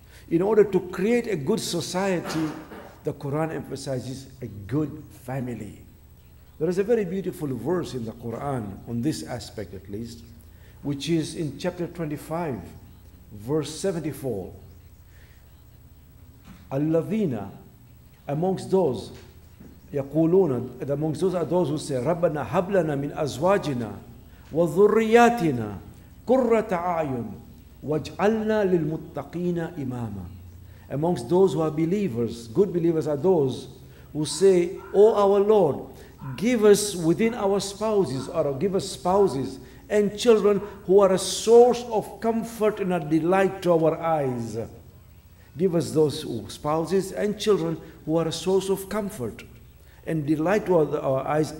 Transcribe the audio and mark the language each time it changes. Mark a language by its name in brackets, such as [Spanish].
[English] In order to create a good society, the Quran emphasizes a good family. There is a very beautiful verse in the Quran on this aspect at least, which is in chapter 25, verse 74. [Arabic] Alladhina, [English] amongst those [Arabic] يقولون, [English] amongst those are those who say [Arabic] ربنا هب لنا من أزواجنا وذرياتنا قرة أعين وَاجْعَلْنَا لِلْمُتَّقِينَ إِمَامًا. [English] Amongst those who are believers, good believers are those who say, "O our Lord, give us within our spouses, or give us spouses and children who are a source of comfort and a delight to our eyes." Give us those spouses and children who are a source of comfort and delight to our eyes.